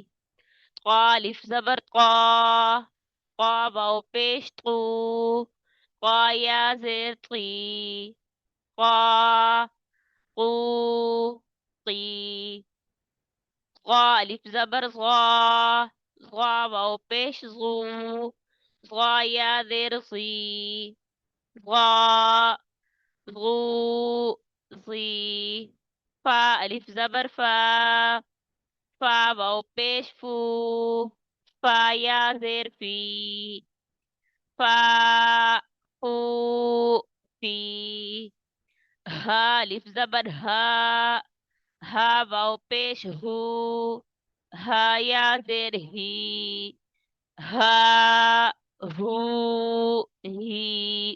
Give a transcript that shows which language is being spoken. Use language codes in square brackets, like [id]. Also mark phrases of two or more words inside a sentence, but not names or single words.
[ur] قا الف زبر قا، قا واو پیش طو، قا یا زیر طی، قا قو قی. غا الف زبر غا، غا واو پیش غو، غا یا زیر زی، غا غو زی. فا الف زبر فا، فا واو پیش فو، فا یا زیر فی، فا فو فی. ہا الف زبر ہا، ہا واو پیش ہو، ہا یا زیر ہی، ہا ہو ہی.